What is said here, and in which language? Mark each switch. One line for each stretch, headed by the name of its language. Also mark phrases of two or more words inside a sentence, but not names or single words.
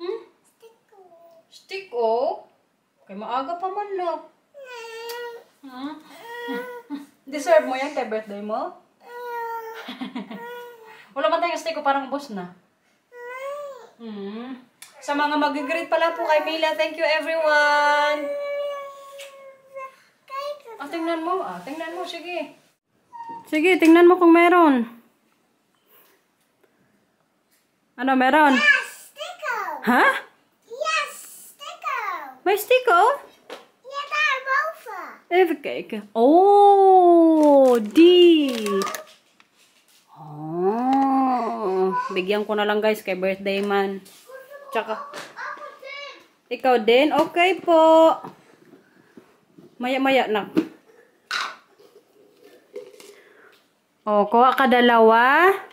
Filipino: Stick oh. Kay maaga pa man no. Deserve mo yan kay birthday mo? Wala man tayong stick ko, parang ubos na. Sa mga mag-greet pala po kay Mila,
English: thank you everyone.
Filipino: Tingnan mo. Tingnan mo. Sige. Sige, tingnan mo kung meron. Ano, meron?
English: Yes, sticko. Ha? Yes, sticko.
Filipino: May sticko?
Dutch: Yeah, daar boven. Even kijken. Oh, die. Oh.
Filipino: Bigyan ko na lang guys kay birthday man. Tsaka. Ikaw din? Okay po. Maya-maya na. O, kuha ka dalawa.